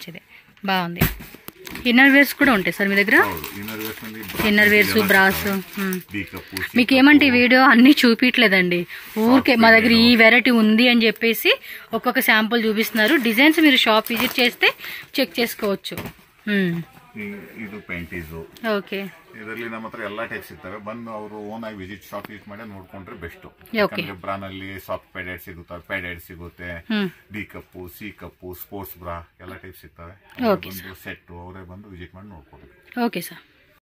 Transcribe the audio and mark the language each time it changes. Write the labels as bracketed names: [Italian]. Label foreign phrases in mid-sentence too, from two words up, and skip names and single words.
[Telugu] ఇది బాగుంది. [English] inner wears [Telugu] కూడా ఉంటాయి సార్ మీ దగ్గర? [English] inner wears bras. [Telugu] మీకు ఏమంటే ఈ వీడియో అన్ని చూపించలేదండి, ఊరికే మా దగ్గర ఈ వెరైటీ ఉంది అని చెప్పేసి ఒక్కొక్క శాంపుల్ చూపిస్తున్నారు. డిజైన్స్ మీరు షాప్ విజిట్ చేస్తే చెక్ చేసుకోవచ్చు. [Kannada] ಇದು ಪ್ಯಾಂಟೀಸು. [Telugu] ఓకే [Kannada] ಇದರಲ್ಲಿ ನಮ್ಮ ಹತ್ರ ಎಲ್ಲಾ ಟೈಪ್ ಸಿಗ್ತವೆ. ಬಂದು ಅವರು ಓನ್ ಆಗಿ ವಿಸಿಟ್ ಶಾಪ್ ವಿಸಿಟ್ ಮಾಡಿ ನೋಡ್ಕೊಂಡ್ರೆ ಬೆಸ್ಟ್. ಬ್ರಾನಲ್ಲಿ [English] soft padded [Kannada] ಸಿಗುತ್ತವೆ, ಪ್ಯಾಡೆಡ್ ಸಿಗುತ್ತೆ, ಡಿ ಕಪ್ಪು, ಸಿ ಕಪ್ಪು, [English] sports bra [Kannada] ಎಲ್ಲ ಟೈಪ್ ಸಿಗ್ತವೆ. ಬಂದು ಸೆಟ್ ಅವರೇ ಬಂದು ವಿಸಿಟ್ ಮಾಡಿ ನೋಡ್ಕೊಳ್ಬೇಕು. [Telugu] ఓకే సార్.